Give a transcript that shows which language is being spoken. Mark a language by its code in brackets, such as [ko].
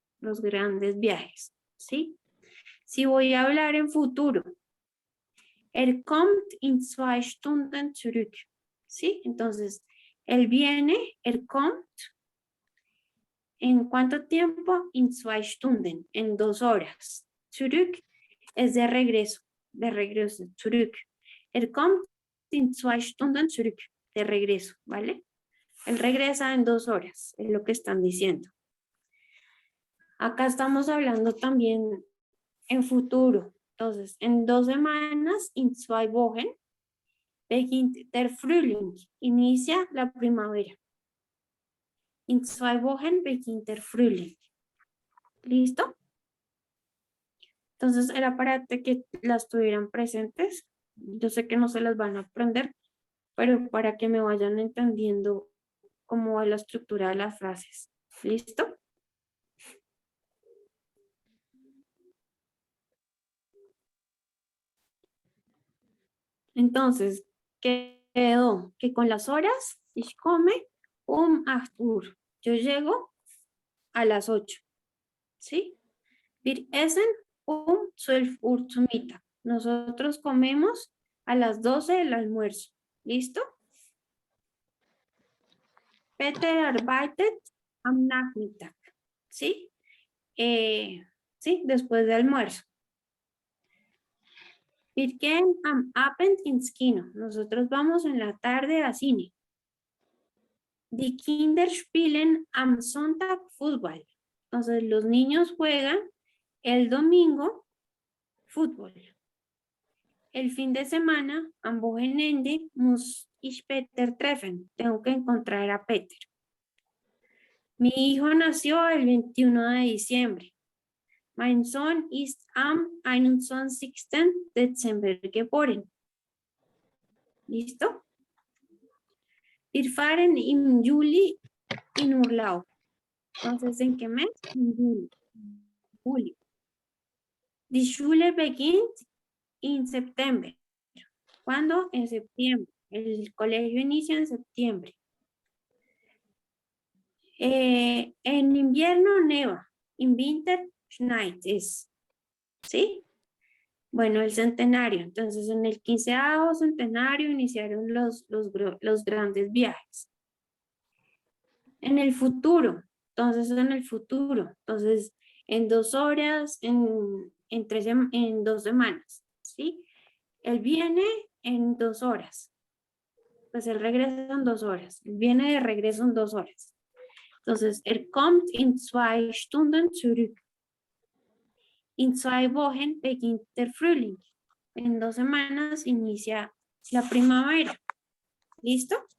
[es] Los grandes viajes, ¿sí? Si voy a hablar en futuro, [de] kommt in 2 Stunden zurück, [es] ¿sí? Entonces, él viene, kommt, ¿en cuánto tiempo? [de] In 2 Stunden, [es] en 2 horas. Zurück es de regreso, zurück. [de] Kommt in 2 Stunden zurück, [es] de regreso, ¿vale? Él regresa en 2 horas, es lo que están diciendo. Acá estamos hablando también en futuro. Entonces, en 2 semanas, [de] in 2 Wochen, beginnt der Frühling, [es] inicia la primavera. [de] In 2 Wochen beginnt der Frühling. [es] ¿Listo? Entonces, era para que las tuvieran presentes. Yo sé que no se las van a aprender, pero para que me vayan entendiendo cómo va la estructura de las frases. ¿Listo? Entonces, quedó que con las horas, [de] ich komme 8 Uhr. [es] Yo llego a las 8. ¿Sí? [de] Wir essen 12 Uhr zu Mittag. [es] Nosotros comemos a las 12 el almuerzo. ¿Listo? [de] Peter arbeitet am Nachmittag. ¿Sí? [es] Sí, después de almuerzo. [de] Wir gehen am Abend ins Kino. [es] Nosotros vamos en la tarde a cine. [de] Die Kinder spielen am Sonntag Fútbol. [es] Entonces, los niños juegan el domingo fútbol. El fin de semana, [de] am Wochenende, muss ich Peter treffen. [es] Tengo que encontrar a Peter. Mi hijo nació el 21 de diciembre. [de] Mein Sohn ist am 21. Dezember geboren. ¿Listo? Wir fahren im Juli in Urlaub. [es] Entonces, ¿en qué mes? [de] En Juli. Julio. Die Schule beginnt in September. [es] ¿Cuándo? En septiembre. El colegio inicia en septiembre. En invierno neva. [de] In Winter schneit es. [es] ¿Sí? Bueno, el centenario. Entonces, en el 15º centenario iniciaron los grandes viajes. En el futuro. Entonces, en el futuro. Entonces, en 2 horas, en 2 semanas. ¿Sí? Él viene en 2 horas. Pues él regresa en 2 horas. Él viene de regreso en 2 horas. [de] Entonces, kommt in 2 Stunden zurück. In 2 Wochen beginnt der Frühling. [es] En 2 semanas inicia la primavera. ¿Listo?